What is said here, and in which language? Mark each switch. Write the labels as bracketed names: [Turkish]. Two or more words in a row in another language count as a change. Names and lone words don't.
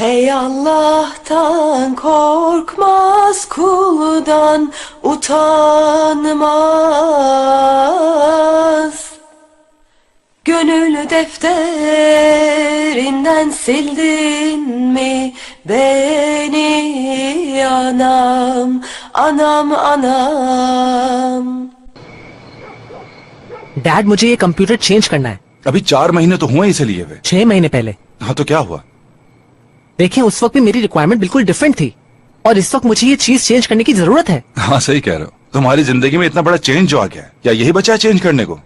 [Turkish] Hey Allah'tan korkmaz, kuldan utanmaz. Gönül defterinden sildin mi beni anam, anam, anam. [Urdu] ڈیڈ، مجھے یہ کمپیوٹر چینج کرنا ہے. ابھی 4 مہینے تو ہوئے اسے لیے ہوئے. 6 مہینے پہلے. ہاں تو کیا ہوا? دیکھیے، اس وقت بھی میری ریکوائرمنٹ بالکل ڈفرنٹ تھی اور اس وقت مجھے یہ چیز چینج کرنے کی ضرورت ہے. ہاں صحیح کہہ رہے ہو. تمہاری زندگی میں اتنا بڑا چینج جو آ گیا ہے، یا یہی بچا ہے چینج کرنے کو?